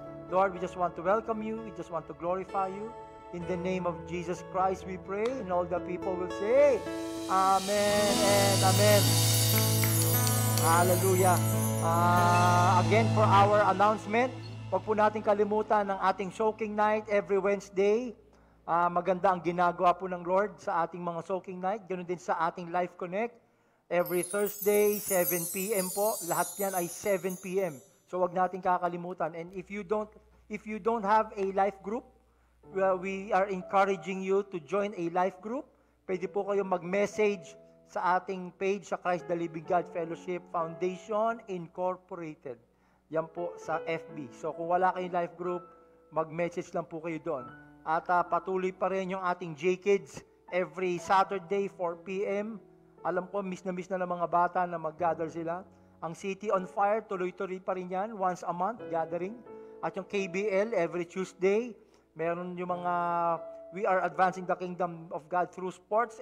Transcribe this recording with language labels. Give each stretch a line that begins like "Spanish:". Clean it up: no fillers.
English: Lord, we just want to welcome you. We just want to glorify you. In the name of Jesus Christ, we pray. And all the people will say, Amen and Amen. Hallelujah. Again, for our announcement,
Filipino: huwag po natin kalimutan ng ating
English: soaking night every Wednesday.
Filipino: Maganda ang ginagawa po ng Lord sa ating mga soaking night. Ganoon din sa ating Life Connect.
English: Every Thursday, 7 p.m.
Filipino: po. Lahat yan ay 7 p.m. So huwag natin kakalimutan.
English: And if you don't have a life group, we are encouraging you to join a life group.
Filipino: Pwede po kayong mag-message sa ating page sa Christ the Living God Fellowship Foundation Incorporated. Yan po sa FB. So kung wala kayong life group, mag-message lang po kayo doon. At patuloy pa rin yung ating J-Kids
English: every Saturday, 4 p.m.
Filipino: Alam ko, miss na ng mga bata na mag-gather sila. Ang City on Fire, tuloy-tuloy pa rin yan,
English: once a month, gathering.
Filipino: At yung KBL,
English: every Tuesday,
Filipino: meron yung mga We Are Advancing the Kingdom of God through Sports.